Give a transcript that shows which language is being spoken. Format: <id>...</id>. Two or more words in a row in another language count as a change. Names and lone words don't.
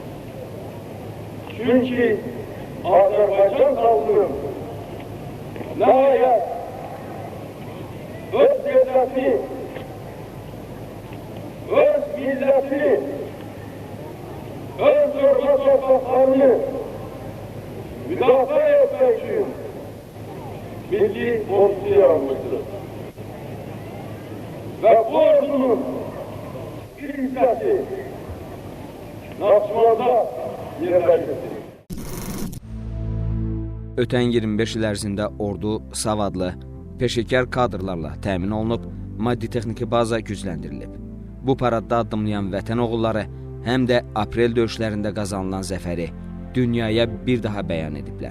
<tr>Çünkü Azerbaycan halkı nihayet öz devleti, öz milleti, öz zorba topraklarını müdafaa etmek için milli orduyu almıştır. Ve bu ordunun bir hissesi Naxçıvanda yerleştirdi.</tr> <az>Ötən 25 il ərzində ordu savadlı, peşəkar kadrlarla təmin olunub, maddi-texniki baza gücləndirilib. Bu paradda addımlayan vətən oğulları həm də aprel döyüşlərində qazanılan zəfəri dünyaya bir daha bəyan ediblər.</az>